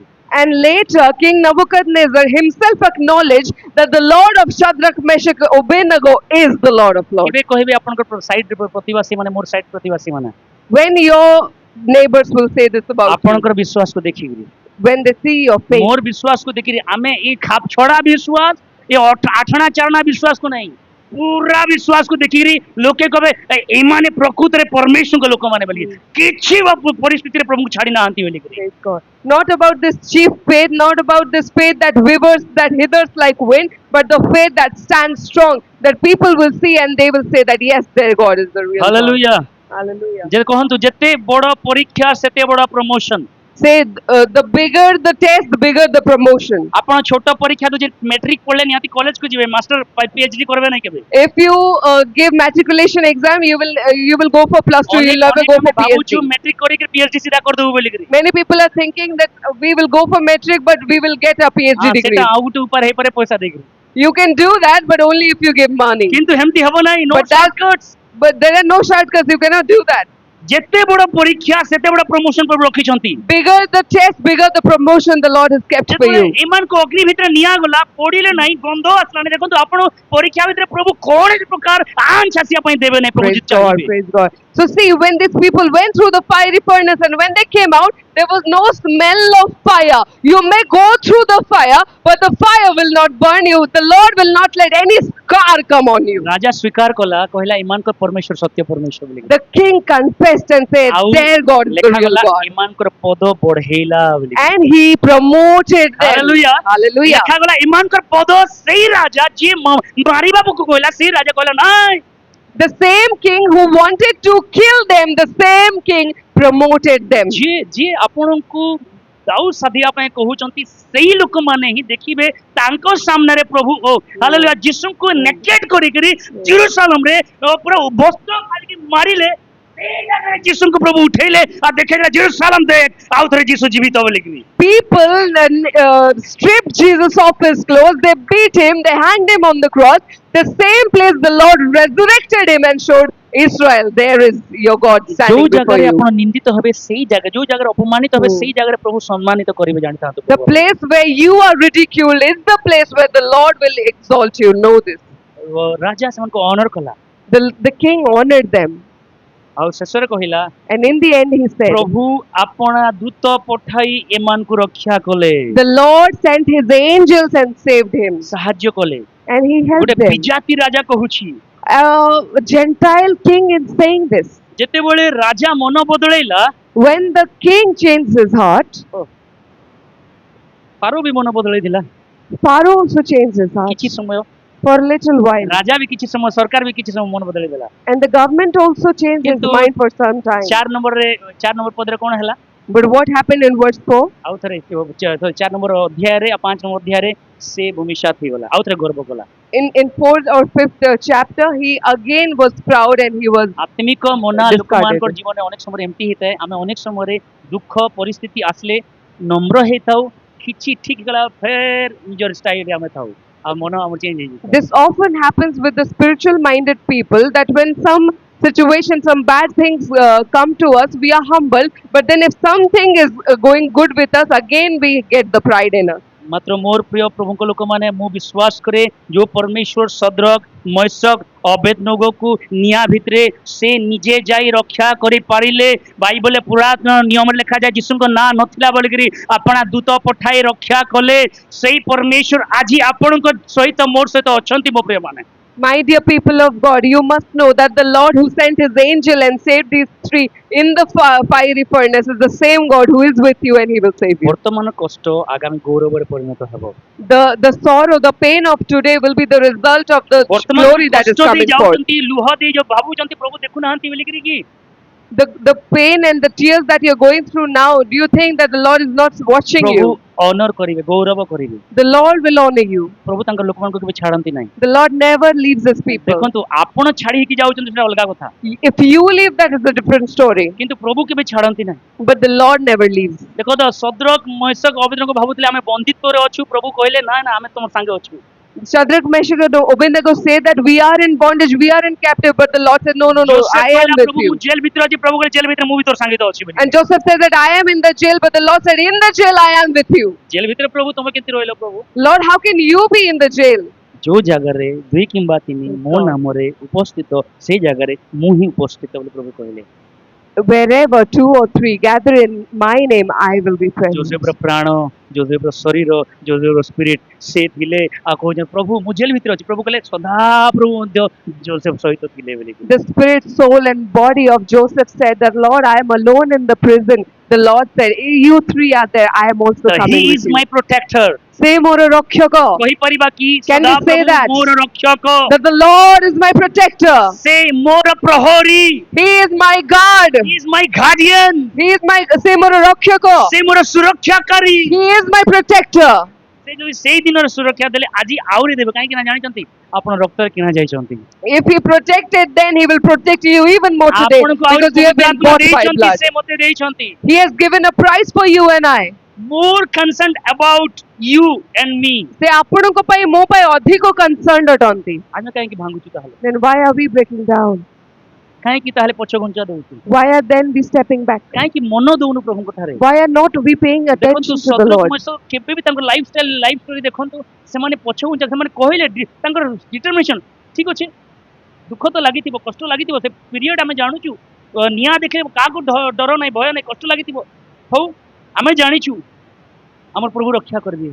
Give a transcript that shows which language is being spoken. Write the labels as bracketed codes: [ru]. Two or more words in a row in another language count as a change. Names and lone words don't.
[en] And later, King Nebuchadnezzar himself acknowledged that the Lord of Shadrach, Meshach, Abednego is the Lord of Lords. [or] କେବେ କହିବେ ଆପଣଙ୍କର ସାଇଡ୍ ପ୍ରତିବାସୀ ମାନେ ମୋର ସାଇଡ୍ ପ୍ରତିବାସୀ ମାନେ [en] When your neighbors will say this about you, [or] ଆପଣଙ୍କର ବିଶ୍ୱାସକୁ ଦେଖିକିରି [en] when they see your faith, [or] ମୋର ବିଶ୍ୱାସକୁ ଦେଖିକିରି ଆମେ ଏଇ ଖାପ ଛଡା ବିଶ୍ୱାସ ଏ ଆଠଣା ଚାରଣା ବିଶ୍ୱାସକୁ ନାହିଁ ପୁରା ବିଶ୍ୱାସକୁ ଦେଖିକିରି ଲୋକେ କହିବେ ଏମାନେ ପ୍ରକୃତରେ ପରମେଶ୍ୱରଙ୍କ ଲୋକମାନେ ବୋଲି କିଛି ପରିସ୍ଥିତିରେ ପ୍ରଭୁଙ୍କୁ ଛାଡି ନାହାନ୍ତି ବୋଲିକିରି [en] praise God. Not about this cheap faith, not about this faith that wavers, that hithers like wind, but the faith that stands strong, that people will see and they will say that yes, their God is the real God. [or] ହାଲେଲୁୟା [en] Hallelujah. [or] ଯେ କହନ୍ତୁ ଯେତେ ବଡ ପରୀକ୍ଷା ସେତେ ବଡ ପ୍ରମୋସନ [en] Say, the bigger the test, the bigger the promotion. [or] ଆପଣ ଛୋଟ ପରୀକ୍ଷା ଦଉଛେ ମେଟ୍ରିକ ପଢିଲେ ନିହାତି କଲେଜକୁ ଯିବେ [en] master PhD [or] କରିବେ ନାହିଁ କେବେ [en] If you give matriculation exam, you will go for plus 2, you'll never go for [or] ଭାବୁଛୁ [en] PhD. [or] ମେଟ୍ରିକ କରିକି ପିଏଚଡି ସିଧା କରିଦେବୁ ବୋଲିକିରି [en] Many people are thinking that we will go for metric, but we will get a PhD degree. [or] ସେଟା ଆଉ ଗୋଟେ ଉପାୟ ହେଇପାରେ ପଇସା ଦେଇକିରି [en] You can do that, but only if you give money. [or] କିନ୍ତୁ ହେମିତି ହବ ନାହିଁ no [en] But that- shortcuts But there are no shortcuts. You cannot do that. [or] ଯେତେ ବଡ ପରୀକ୍ଷା ସେତେ ବଡ ପ୍ରମୋସନ ପ୍ରଭୁ ରଖିଛନ୍ତି [en] Bigger the test, bigger the promotion the Lord has kept for [or] ଯେତେବେଳେ [en] you. [or] ଏମାନଙ୍କୁ ଅଗ୍ନି ଭିତରେ ନିଆଗଲା ପଡିଲେ ନାହିଁ ଗନ୍ଧ ଆସିଲାଣି ଦେଖନ୍ତୁ ଆପଣ ପରୀକ୍ଷା ଭିତରେ ପ୍ରଭୁ କୌଣସି ପ୍ରକାର ଆଞ୍ଚ ଆସିବା ପାଇଁ ଦେବେ ନାହିଁ ପ୍ରଭୁ [en] Praise [or] ଯଦି [en] God, [or] ଚାହିଁବେ [en] praise God. So see, when these people went through the fiery furnace and when they came out, there was no smell of fire. You may go through the fire, but the fire will not burn you. The Lord will not let any scar come on you. [or] ରାଜା ସ୍ୱୀକାର କଲା କହିଲା ଏମାନଙ୍କ ପରମେଶ୍ୱର ସତ୍ୟ ପରମେଶ୍ୱର ବୋଲି [en] The king confessed and said, [or] ଆଉ [en] their God is the real [or] ଲେଖାଗଲା [en] God. [or] ଏମାନଙ୍କର ପଦ ବଢେଇଲା ବୋଲି [en] And he promoted them. Hallelujah. Hallelujah. [or] ଲେଖାଗଲା ଏମାନଙ୍କର ପଦ ସେଇ ରାଜା ଯିଏ ମାରିବାକୁ କହିଲା ସେଇ ରାଜା କହିଲା ନାଇଁ [en] The same king who wanted to kill them, the same king promoted them. [or] ଯିଏ ଯିଏ ଆପଣଙ୍କୁ ଦାଉ ସାଧିବା ପାଇଁ କହୁଛନ୍ତି ସେଇ ଲୋକମାନେ ହିଁ ଦେଖିବେ ତାଙ୍କ ସାମ୍ନାରେ ପ୍ରଭୁ ଓ ହାଲେଲୁୟା ଯୀଶୁଙ୍କୁ ନେକେଡ୍ କରିକିରି ଜେରୁସାଲେମରେ ପୁରା ବସ୍ତ୍ର ଖାଲିକି ମାରିଲେ ସେଇ ଜାଗାରେ ଯୀଶୁଙ୍କୁ ପ୍ରଭୁ ଉଠେଇଲେ ଆଉ ଦେଖେଇଲେ ଜେରୁସାଲେମ ଦେଖ ଆଉ ଥରେ ଯୀଶୁ ଜୀବିତ ବୋଲିକିରି [en] People stripped Jesus off his clothes, they beat him, they hanged him on the cross. The same place the Lord resurrected him and showed Israel, there is your God [or] ଯୋଉ [en] standing before [or] ଜାଗାରେ [en] you. [or] ଆପଣ ନିନ୍ଦିତ ହେବେ ସେଇ ଜାଗା ଯୋଉ ଜାଗାରେ ଅପମାନିତ ହେବେ ସେଇ ଜାଗାରେ ପ୍ରଭୁ ସମ୍ମାନିତ କରିବେ ଜାଣିଥାନ୍ତୁ [en] The place where you are ridiculed is the place where the Lord will exalt you. Know this. [or] ରାଜା ସେମାନଙ୍କୁ ଅନର କଲା [en] The king honored them. [or] ଆଉ ଶେଷରେ କହିଲା [en] And in the end, he said, [or] ପ୍ରଭୁ ଆପଣା ଦୂତ ପଠାଇ ଏମାନଙ୍କୁ ରକ୍ଷା କଲେ [en] the Lord sent his angels and saved him. [or] ସାହାଯ୍ୟ କଲେ [en] And he helped [or] ଗୋଟେ [en] them. [or] ବିଜାତି ରାଜା କହୁଛି [en] A Gentile king is saying this. [or] ଯେତେବେଳେ ରାଜା ମନ ବଦଳେଇଲା [en] When the king changed his heart, [or] ପାରୋ ବି ମନ ବଦଳେଇଥିଲା [en] Pharaoh also changed his heart [or] କିଛି ସମୟ [en] for a little while. [or] ରାଜା ବି କିଛି ସମୟ ସରକାର ବି କିଛି ସମୟ ମନ ବଦଳେଇଦେଲା [en] And the government also changed his [or] କିନ୍ତୁ [en] mind for some time. [or] 4 ନମ୍ବର ପଦରେ କଣ ହେଲା [en] But what happened in verse 4? [or] ଆଉ ଥରେ 4 ନମ୍ବର ଅଧ୍ୟାୟରେ 5 ନମ୍ବର ଅଧ୍ୟାୟରେ ସେ ଭୂମିସାତ ହେଇଗଲା ଆଉ ଥରେ ଗର୍ବ କଲା [en] In 4th or 5th chapter, he again was proud and he was [or] ଆତ୍ମିକ ମନା [en] discarded. [or] ଲୋକମାନଙ୍କର ଜୀବନରେ ଅନେକ ସମୟରେ ଏମିତି ହେଇଥାଏ ଆମେ ଅନେକ ସମୟରେ ଦୁଃଖ ପରିସ୍ଥିତି ଆସିଲେ ନମ୍ର ହେଇଥାଉ କିଛି ଠିକ ହେଇଗଲା ଫେର ନିଜର ଷ୍ଟାଇଲରେ ଆମେ ଥାଉ ଆଉ ମନ ଆମର ଚେଞ୍ଜ ହେଇଯିବ [en] This often happens with the spiritual minded people that when some situation, some bad things come to us, we are humble. But then if something is going good with us, again we get the pride in us. [or] ମାତ୍ର ମୋର ପ୍ରିୟ ପ୍ରଭୁଙ୍କ ଲୋକମାନେ ମୁଁ ବିଶ୍ୱାସ କରେ ଯୋଉ ପରମେଶ୍ୱର ସଦ୍ରକ ମୈଶକ ଅବେଦନଗୋକୁ ନିଆଁ ଭିତରେ ସେ ନିଜେ ଯାଇ ରକ୍ଷା କରିପାରିଲେ ବାଇବଲରେ ପୁରାତନ ନିୟମରେ ଲେଖାଯାଏ ଯୀଶୁଙ୍କ ନାଁ ନଥିଲା ବୋଲିକିରି ଆପଣା ଦୂତ ପଠାଇ ରକ୍ଷା କଲେ ସେଇ ପରମେଶ୍ୱର ଆଜି ଆପଣଙ୍କ ସହିତ ମୋର ସହିତ ଅଛନ୍ତି ମୋ ପ୍ରିୟମାନେ [en] My dear people of God, you must know that the Lord who sent his angel and saved these three in the fiery furnace is the same God who is with you and he will save you. [or] ବର୍ତ୍ତମାନ କଷ୍ଟ ଆଗାମୀ ଗୌରବରେ ପରିଣତ ହେବ। [en] The sorrow, the pain of today will be the result of the [or] ବର୍ତ୍ତମାନ [en] glory that is [or] କଷ୍ଟ ଦେଇ [en] coming forth. [or] ଯାଉଛନ୍ତି, ଲୁହ ଦେଇ ଯୋଉ ଭାବୁଛନ୍ତି ପ୍ରଭୁ ଦେଖୁନାହାନ୍ତି ବୋଲିକିରି କି [en] The pain and the tears that you're going through now, do you think that the Lord is not watching [or] ପ୍ରଭୁ [en] you? [or] ଅନର କରିବେ, ଗୌରବ କରିବେ। [en] The Lord will honor you. [or] ପ୍ରଭୁ ତାଙ୍କ ଲୋକମାନଙ୍କୁ କେବେ ଛାଡନ୍ତି ନାହିଁ। [en] The Lord never leaves his people. [or] ଦେଖନ୍ତୁ ଆପଣ ଛାଡି ହେଇକି ଯାଉଛନ୍ତି ସେଟା ଅଲଗା କଥା, [en] If you leave, that is a different story. [or] କିନ୍ତୁ ପ୍ରଭୁ କେବେ ଛାଡନ୍ତି ନାହିଁ। [en] But the Lord never leaves. [or] ଦେଖନ୍ତୁ ସଦ୍ରକ ମେଷକ ଅବେଦନକ ଭାବୁଥିଲେ ଆମେ ବନ୍ଦିତ୍ୱରେ ଅଛୁ, ପ୍ରଭୁ କହିଲେ ନା ନା ଆମେ ତମ ସାଙ୍ଗେ ଅଛୁ। [en] Shadrach, Meshach, and Abednego say that we are in bondage, we are in captive, but the Lord said, no, no, no, [or] ଯୋସେଫ [en] I am [or] କହିଲା [en] with [or] ପ୍ରଭୁ [en] you. [or] ମୁଁ ଜେଲ ଭିତରେ ଅଛି, ପ୍ରଭୁ କହିଲେ ଜେଲ ଭିତରେ ମୁଁ ବି ତୋର ସାଙ୍ଗେ ତ ଅଛି ବୋଲି। [en] And Joseph said that I am in the jail, but the Lord said, in the jail I am with you. [or] ଜେଲ ଭିତରେ ପ୍ରଭୁ ତମେ କେମିତି ରହିଲ ପ୍ରଭୁ? [en] Lord, how can you be in the jail? [or] ଯୋଉ ଜାଗାରେ ଦୁଇ କିମ୍ବା ତିନି ମୋ ନାମରେ ଉପସ୍ଥିତ ସେଇ ଜାଗାରେ ମୁଁ ହିଁ ଉପସ୍ଥିତ ବୋଲି ପ୍ରଭୁ କହିଲେ। [en] Wherever two or three gather in my name, I will be present. [or] ଯୋସେଫର ପ୍ରାଣ, ଯୋସେଫର ଶରୀର, ଯୋସେଫର ସ୍ପିରିଟ ସେ ଥିଲେ। ଆଉ କହୁଛନ୍ତି ପ୍ରଭୁ ମୁଁ ଜେଲ ଭିତରେ ଅଛି, ପ୍ରଭୁ କହିଲେ ସଦା ପ୍ରଭୁ ମଧ୍ୟ ଯୋସେଫ ସହିତ ଥିଲେ ବୋଲି। [en] The spirit, soul, and body of Joseph said that, Lord, I am alone in the prison. The Lord said, you three are there, I am also He coming is with my you. protector। Say more Rakshaka, [or] କହିପାରିବା କି [en] Can [or] ସଦା [en] we say [or] ପ୍ରଭୁ [en] that? [or] ମୋର ରକ୍ଷକ, [en] that the Lord is my protector. [or] ସେ ମୋର ପ୍ରହରୀ, [en] He is my God. He is my guardian, He is my, say more Rakshaka. [or] ସେ ମୋର ସୁରକ୍ଷାକାରୀ। [en] He is my protector. [or] ସେ ଯଦି ସେଇ ଦିନର ସୁରକ୍ଷା ଦେଲେ ଆଜି ଆହୁରି ଦେବେ, କାହିଁକି ନା ଜାଣିଛନ୍ତି ଆପଣ ରକ୍ତରେ କିଣା ଯାଇଛନ୍ତି। [en] If he protected, then he will protect you even more today [or] ଆପଣଙ୍କୁ ଆହୁରି [en] because you have been [or] ପବିତ୍ରାତ୍ମା [en] bought by [or] ଦେଇଛନ୍ତି, [en] blood. [or] ସେ ମୋତେ ଦେଇଛନ୍ତି। [en] He has given a price for you and I. More concerned about you and me। [or] ସେ ଆପଣଙ୍କ ପାଇଁ ମୋ ପାଇଁ ଅଧିକ concerned ଅଟନ୍ତି. ଆମେ କାହିଁକି ଭାଙ୍ଗୁଛୁ ତାହେଲେ? [en] Then why are we breaking down? [or] କାହିଁକି ତାହେଲେ ପଛଘୁଞ୍ଚା ଦଉଛୁ? [en] Why are then we stepping back? [or] କାହିଁକି ମନ ଦଉନୁ ପ୍ରଭୁଙ୍କ ଠାରେ? [en] Why are not we paying [or] ଦେଖନ୍ତୁ [en] attention to the [or] ସଦରକ [en] Lord? [or] ମେଷ କେବେ ବି ତାଙ୍କ [en] life style life story [or] ଦେଖନ୍ତୁ, ସେମାନେ ପଛଘୁଞ୍ଚା, ସେମାନେ କହିଲେ ତାଙ୍କର ଡିଟରମିନେସନ ଠିକ ଅଛି। ଦୁଃଖ ତ ଲାଗିଥିବ, କଷ୍ଟ ଲାଗିଥିବ, ସେ ପିରିୟଡ ଆମେ ଜାଣୁଛୁ। ନିଆଁ ଦେଖିଲେ କାହାକୁ ଡର ନାହିଁ, ଭୟ ନାହିଁ, କଷ୍ଟ ଲାଗିଥିବ। ହଉ ଆମେ ଜାଣିଛୁ ଆମର ପ୍ରଭୁ ରକ୍ଷା କରିବେ।